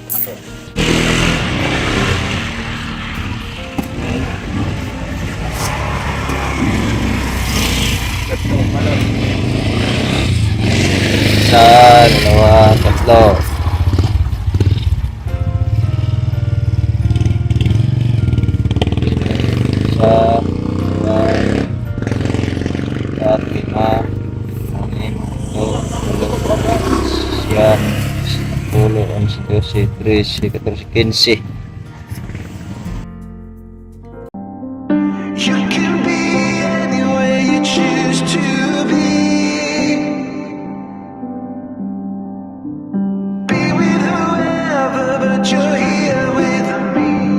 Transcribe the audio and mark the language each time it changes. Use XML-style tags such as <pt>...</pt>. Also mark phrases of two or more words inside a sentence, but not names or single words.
<tl>Isa, dalawa, tatlo. Isa,</tl> <id>dua, empat, lima, enam, tujuh, delapan, sembilan, 10, 11, 12, 13, 14, 15.</id> <en>You can be anywhere you choose to be. Be with whoever, but you're here with me.</en>